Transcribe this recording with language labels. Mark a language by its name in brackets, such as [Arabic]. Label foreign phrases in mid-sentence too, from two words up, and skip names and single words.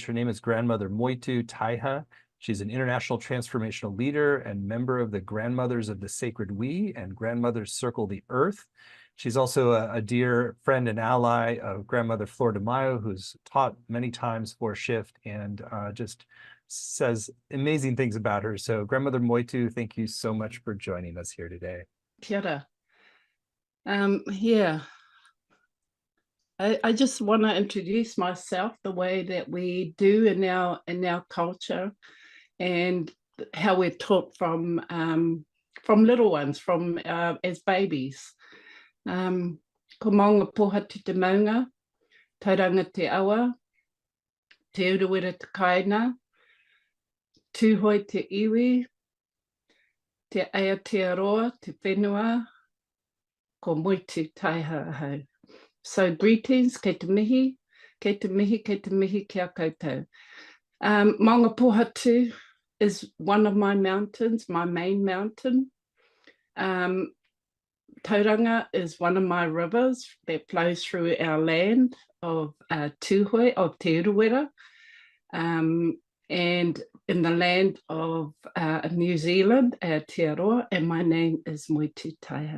[English] Her name is Grandmother Moetu-Taiha. She's an international transformational leader and member of the Grandmothers of the Sacred We and Grandmothers Circle the Earth. She's also a dear friend and ally of Grandmother Flor Mayo, who's taught many times for Shift and just says amazing things about her. So Grandmother Moetu, thank you so much for joining us here today. Kia ora. Yeah, I just want to introduce myself the way that we do in our culture, and how we're taught from little ones, from as babies. [Māori] Ko maunga poha te te maunga, tauranga te awa, te uruwera te kaina, tūhoi te iwi, te Aotearoa, te whenua, ko Moetu-Taiha ahau. [English] So greetings, [Māori] kei te mihi, kei te mihi, kei te mihi kia koutou. [English] Maunga Pohatu is one of my mountains, my main mountain. Tauranga is one of my rivers that flows through our land of Tūhoi, of Te Uruwera, and in the land of New Zealand, Aotearoa, and my name is Moetu-Taiha.